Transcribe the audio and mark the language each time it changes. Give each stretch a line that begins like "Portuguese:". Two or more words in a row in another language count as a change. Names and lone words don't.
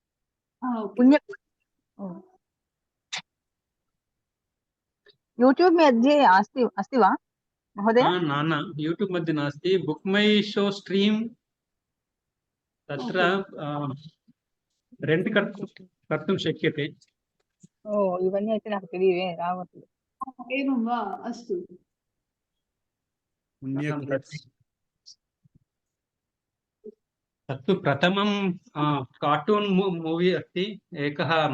Sanskrit: यूट्यूब् मध्ये अस्ति वा महोदय न यूट्यूब् मध्ये नास्ति बुक् मै शो स्ट्रीम् तत्र रेण्ट् कर्तुं शक्यते
Telugu: इवన్నీ అయితే నాకు తెలియవే రావట్లేదు
Sanskrit: एवं वा अस्तु तत्तु प्रथमं
English: cartoon movie
Sanskrit: अस्ति एकः